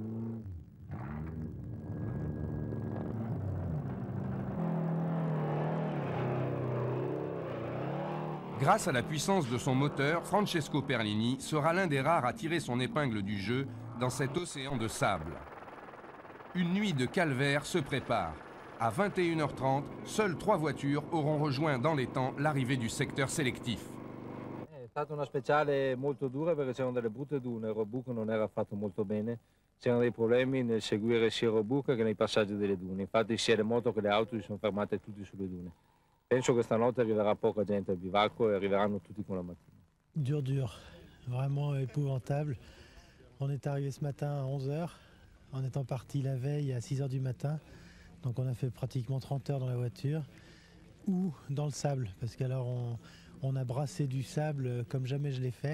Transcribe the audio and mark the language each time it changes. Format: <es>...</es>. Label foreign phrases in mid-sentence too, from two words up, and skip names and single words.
<fr>Grâce à la puissance de son moteur, Francesco Perlini sera l'un des rares à tirer son épingle du jeu dans cet océan de sable. Une nuit de calvaire se prépare. À 21h30, seules 3 voitures auront rejoint dans les temps l'arrivée du secteur sélectif.</fr> <it>È stata una speciale molto dura perché c'erano delle brutte dune, il roadbook non era fatto molto bene, c'erano dei problemi nel seguire sia il roadbook che nei passaggi delle dune, infatti sia le moto che le auto si sono fermate tutte sulle dune. Penso che stanotte arriverà poca gente al bivacco e arriveranno tutti con la mattina.</it> <fr>Dur, vraiment épouvantable. On est arrivé ce matin à 11h, en étant parti la veille à 6h du matin. Donc on a fait pratiquement 30 heures dans la voiture ou dans le sable, parce qu'alors on a brassé du sable comme jamais je l'ai fait.</fr>